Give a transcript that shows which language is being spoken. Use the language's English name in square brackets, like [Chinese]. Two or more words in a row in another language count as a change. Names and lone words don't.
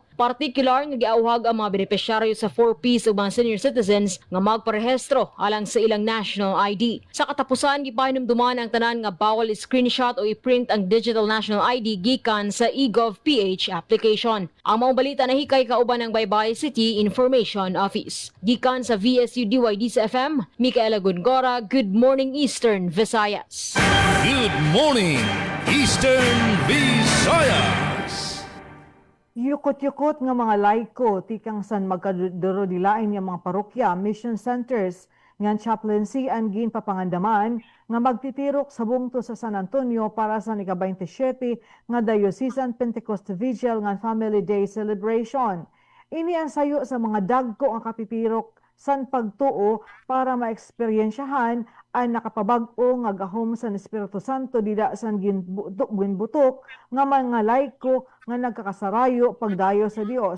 [Cebuano] Partikular nga giauhag ang mga benepisyaryo sa 4Ps ug mga senior citizens nga magparehistro alang sa ilang national ID. Sa katapusan, gipahinumduman ang tanan nga bawal screenshot o i-print ang digital national ID gikan sa eGov.ph application. Ang mga balita na hikay kauban ng Baybay City Information Office. Gikan sa VSU DYD sa FM, Micaela Gongora, [English] Good Morning Eastern Visayas. Good morning, Eastern Visayas. [Waray] Yukot-yukot nga mga laiko, tikang san magkadurodilain nga mga parokya, mission centers, ngan chaplaincy ang gin papangandaman, nga magtitirok sa bungto sa San Antonio para sa ika-27 nga Diocesan Pentecost Vigil nga Family Day Celebration. Ini ang sayo sa mga dagko ang kapipirok san pagtuo para maeksperiensyahan ang nakapabag-o nga gahom sa Espiritu Santo dida san ginbutok nga mga laiko nga nagkakasarayo pagdayo sa Dios.